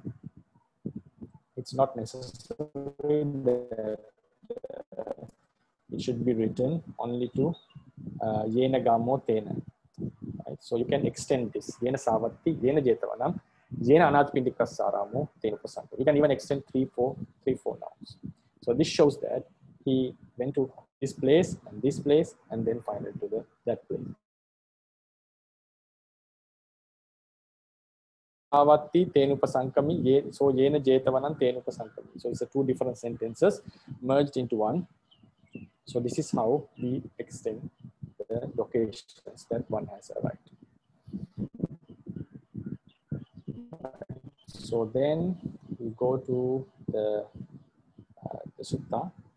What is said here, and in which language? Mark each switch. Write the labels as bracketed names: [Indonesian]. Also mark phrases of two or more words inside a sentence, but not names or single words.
[English] It's not necessary that it should be written only to [Pali] yena gamo tena, [English] right? So you can extend this, [Pali] yena Savatthi, yena Jetavanam, yena Anathapindikassaramo, tena Upasamkamati. [English] You can even extend 3, 4 nouns. So this shows that he went to this place, and then finally to that place. [Pali] Avatti tenupasankami, so yena Jetavanam tenupasankami. [English] So it's 2 different sentences merged into one. So this is how we extend the locations that one has arrived. So then we go to the sutta.